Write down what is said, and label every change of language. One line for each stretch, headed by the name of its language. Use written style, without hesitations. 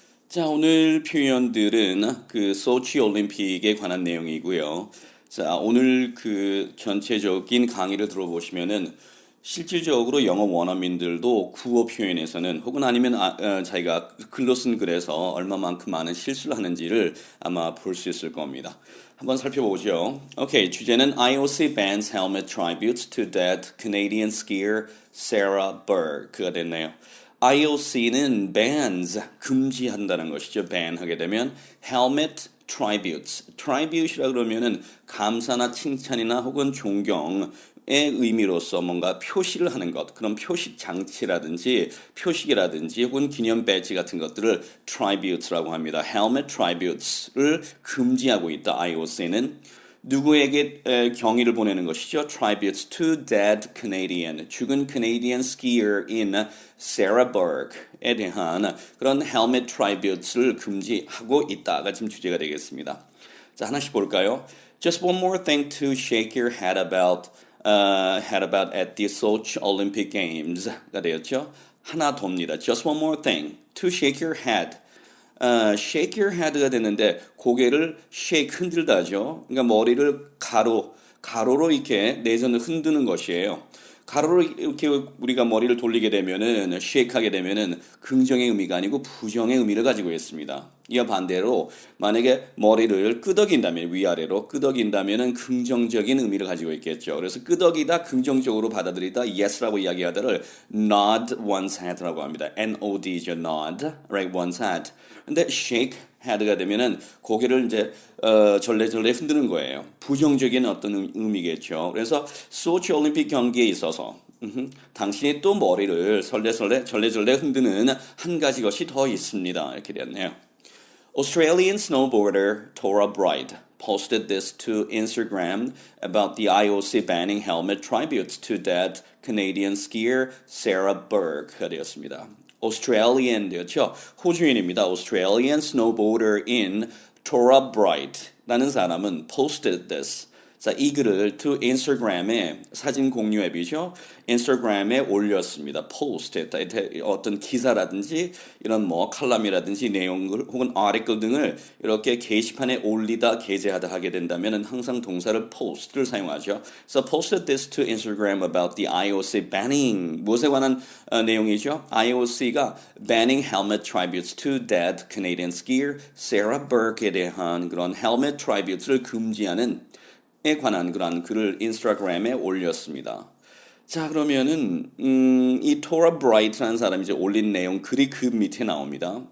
Korean: 자, 오늘 표현들은 그 소치 올림픽에 관한 내용이고요. 자, 오늘 그 전체적인 강의를 들어보시면은 실질적으로 영어 원어민들도 구어 표현에서는 혹은 아니면 자기가 글로 쓴 글에서 얼마만큼 많은 실수를 하는지를 아마 볼 수 있을 겁니다. 한번 살펴보죠. 오케이, 주제는
English: IOC bans helmet tributes to dead Canadian skier Sarah Berg가 됐네요.
Korean: IOC는 bans, 금지한다는 것이죠. ban 하게 되면 helmet tributes. tribute이라 그러면은 감사나 칭찬이나 혹은 존경의 의미로서 뭔가 표시를 하는 것, 그런 표식 장치라든지 표식이라든지 혹은 기념 배지 같은 것들을 tributes라고 합니다. helmet tributes를 금지하고 있다. IOC는 누구에게 경의를 보내는 것이죠?
English: Tributes to dead Canadian,
Korean: 죽은 Canadian skier인 Sarah Berg에 대한 그런 helmet tributes를 금지하고 있다가 지금 주제가 되겠습니다. 자, 하나씩 볼까요?
English: Just one more thing to shake your head about at the Sochi Olympic Games가 되었죠.
Korean: 하나 더입니다.
English: Just one more thing to shake your head. shake your head
Korean: 가 되는데 고개를 shake 흔들다죠. 그러니까 머리를 가로로 이렇게 내전을 흔드는 것이에요. 가로로 이렇게 우리가 머리를 돌리게 되면은 shake하게 되면은 긍정의 의미가 아니고 부정의 의미를 가지고 있습니다. 이와 반대로 만약에 머리를 끄덕인다면 위아래로 끄덕인다면은 긍정적인 의미를 가지고 있겠죠. 그래서 끄덕이다 긍정적으로 받아들이다 yes라고 이야기하다를
English: nod one's head
Korean: 라고 합니다.
English: nod죠. nod, right? one's head.
Korean: 근데 shake head가 되면은 고개를 이제 절레절레 흔드는 거예요. 부정적인 어떤 의미겠죠. 그래서 소치 올림픽 경기에 있어서 당신이 또 머리를 절레절레 흔드는 한 가지 것이 더 있습니다.
English: 이렇게 되었네요. Australian snowboarder Tora Bright posted this to Instagram about the IOC banning helmet tributes to dead Canadian skier Sarah Berg가 되었습니다.
Korean: Australian 되었죠. 호주인입니다.
English: Australian snowboarder in Tora Bright
Korean: 라는 사람은
English: posted this.
Korean: 자, 이 글을 to Instagram에 사진 공유 앱이죠. 인스타그램에 올렸습니다. post 어떤 기사라든지 이런 뭐 칼럼이라든지 내용을 혹은 article 등을 이렇게 게시판에 올리다 게재하다 하게 된다면 항상 동사를 post를 사용하죠.
English: So posted this to Instagram about the IOC banning
Korean: 무엇에 관한 내용이죠?
English: IOC가 banning helmet tributes to dead Canadian skier Sarah Berg에 대한 그런 helmet tributes를
Korean: 금지하는 에 관한 그런 글을 인스타그램에 올렸습니다. 자, 그러면은 이 토라 브라이트라는 사람이 이제 올린 내용 글이 그 밑에 나옵니다.